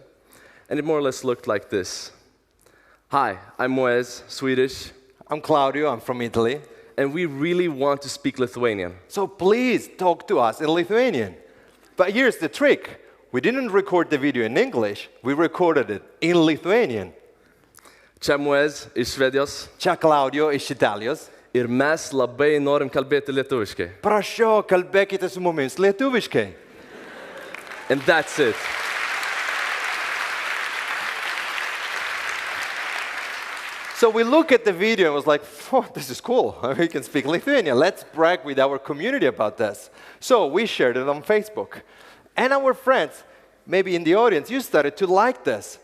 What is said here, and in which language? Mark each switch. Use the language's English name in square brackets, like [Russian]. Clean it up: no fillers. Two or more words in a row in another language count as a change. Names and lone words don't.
[English] And it more or less looked like this. Hi, I'm Moez, Swedish. I'm Claudio, I'm from Italy. and we really want to speak Lithuanian. So please talk to us in Lithuanian. But here's the trick. We didn't record the video in English, we recorded it in Lithuanian. [Lithuanian] Čia Muez iš Švedijos Čia Claudio iš Italijos. ir mes labai norim kalbėti lietuviškai. Prašau, kalbėkite su mumis lietuviškai. [English] And that's it. So we look at the video and was like, oh, this is cool. We can speak Lithuanian. Let's brag with our community about this. So we shared it on Facebook. And our friends, maybe in the audience, you started to like this.